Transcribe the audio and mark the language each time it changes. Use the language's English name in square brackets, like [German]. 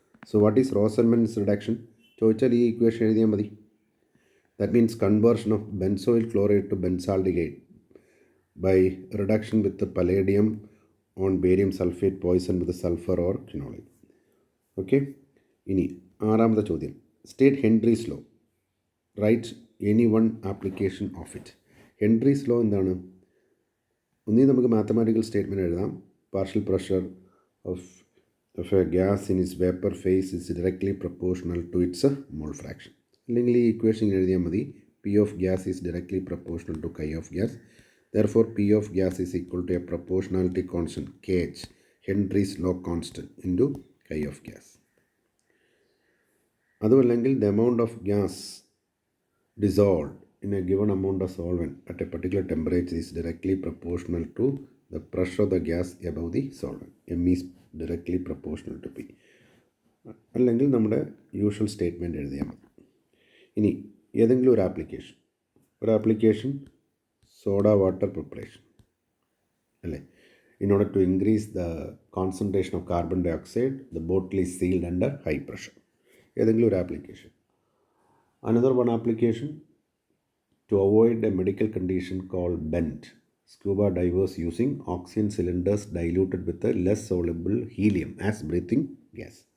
[English] so what is Rosenmund's reduction [Malayalam] ചോദിച്ചാൽ ഈ equation എഴുതിയാൽ മതി. [English] That means conversion of benzoyl chloride to benzaldehyde by reduction with the palladium on barium sulfate poison with the sulfur or quinoline. [Malayalam] Okay, ഇനി 6ാമത്തെ ചോദ്യം. [English] State Henry's law. Write any one application of it. Henry's law എന്താണ്? [Malayalam] ഒന്നീ നമുക്ക് mathematical statement എഴുതാം. [English] Partial pressure of a gas in its vapour phase is directly proportional to its mole fraction. [Malayalam] അല്ലെങ്കിൽ ഈ equation എഴുതിയാൽ മതി. [English] P of gas is directly proportional to chi of gas. Therefore, P of gas is equal to a proportionality constant Kh, Henry's law constant, into chi of gas. [Malayalam] അതുമല്ലെങ്കിൽ [English] the amount of gas dissolved in a given amount of solvent at a particular temperature is directly proportional to the pressure of the gas above the solvent. M is directly proportional to P. [Malayalam] അല്ലെങ്കിൽ നമ്മുടെ usual statement എഴുതിയാൽ മതി. ഇനി ഏതെങ്കിലും ഒരു application soda water preparation. അല്ലേ? [English] In order to increase the concentration of carbon dioxide, the bottle is sealed under high pressure. [Malayalam] ഏതെങ്കിലും ഒരു application. [English] Another one application, to avoid a medical condition called bent, scuba divers using oxygen cylinders diluted with a less soluble helium as breathing gas.